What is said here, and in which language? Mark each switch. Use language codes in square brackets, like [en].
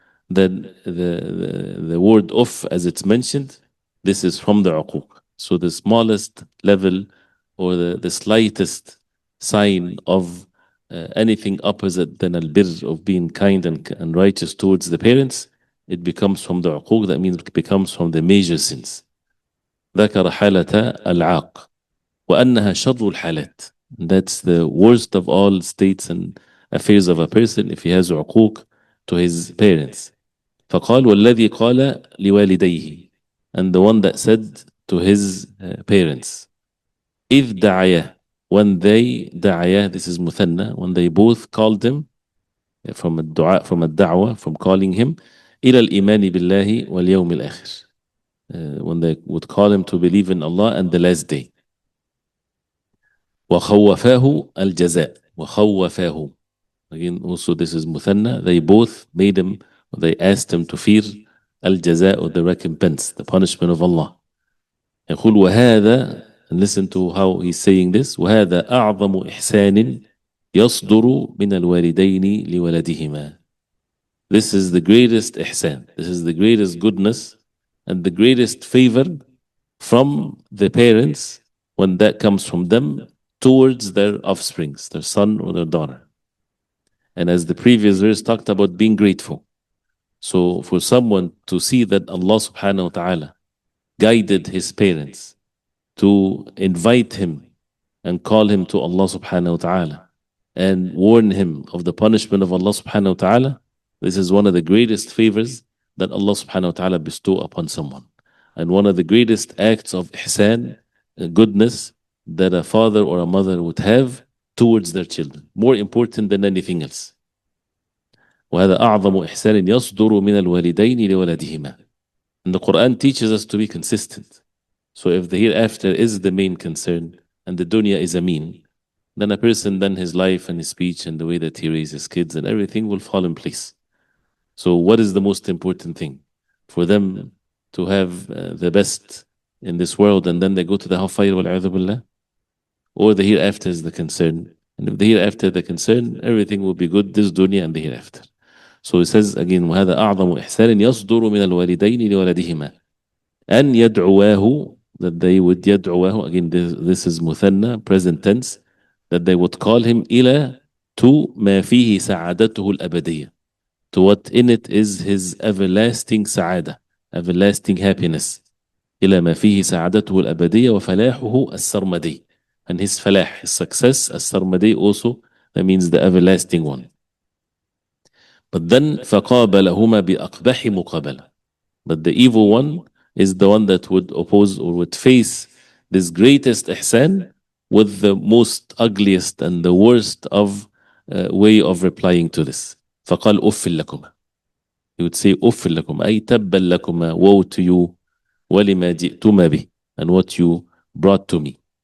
[en] Then the word of, as it's mentioned, this is from the uquq. So the smallest level or the slightest sign of anything opposite than al-birr, of being kind and righteous towards the parents, it becomes from the uquq. That means it becomes from the major sins. [ar] ذكر حالة العاق وأنها شر الحالات. [en] That's the worst of all states and affairs of a person if he has عقوق to his parents. [ar] فقال والذي قال لوالديه, [en] and the one that said to his parents, [ar] إذ دعياه, [en] when they دعياه, this is مثنى, when they both called him from الدعاء, from الدعوة, from calling him [ar] إلى الإيمان بالله واليوم الآخر, [en] when they would call him to believe in Allah and the last day. [ar] وخوفاه الجزاء. [en] وخوفاه, again also this is مثنى, they both made him, they asked him to fear الجزاء, or the recompense, the punishment of Allah. [ar] يقول وهذا, [en] and listen to how he's saying this, [ar] وهذا أعظم إحسان يصدر من الوالدين لولدهما. [en] This is the greatest ihsan. This is the greatest goodness and the greatest favor from the parents when that comes from them towards their offsprings, their son or their daughter. And as the previous verse talked about being grateful. So for someone to see that Allah subhanahu wa ta'ala guided his parents to invite him and call him to Allah subhanahu wa ta'ala and warn him of the punishment of Allah subhanahu wa ta'ala, this is one of the greatest favors that Allah subhanahu wa ta'ala bestow upon someone. And one of the greatest acts of ihsan, goodness, that a father or a mother would have towards their children. More important than anything else. [ar] وهذا أعظم إحسان يصدر من الوالدين لولدهما. [en] And the Quran teaches us to be consistent. So if the hereafter is the main concern and the dunya is a mean, then a person, then his life and his speech and the way that he raises kids and everything will fall in place. So what is the most important thing? For them to have the best in this world and then they go to the hellfire, wal-'adhu billah? Or the hereafter is the concern? And if the hereafter is the concern, everything will be good, this dunya and the hereafter. So it says again, [ar] وَهَذَا أَعْظَمُ إِحْسَانٍ يَصْدُرُ مِنَ الْوَالِدَيْنِ لِوَلَدِهِمَا أَنْ يَدْعُوَاهُ, [en] that they would يَدْعُوَاهُ, again this is مُثَنَّى, present tense, that they would call him إِلَى to [ar] مَا فِيهِ سَعَادَتُهُ الْأَبَدِيَّةِ, [en] to what in it is his everlasting سعادة, everlasting happiness. [ar] إلى ما فيه سعادته الأبدية وفلاحه السرمدي, [en] and his falah, his success, السرمدي also, that means the everlasting one. But then [ar] فقابلهما بأقبح مقابلة. [en] But the evil one is the one that would oppose or would face this greatest ihsan with the most ugliest and the worst of way of replying to this. [ar] فقال أُفٍّ لكما. [en] He would say [ar] أُفٍّ لكما, أي تبا لكما, [en] woe to you, [ar] وَلِمَا جِئْتُمَا بِهِ, [en] and what you brought to me.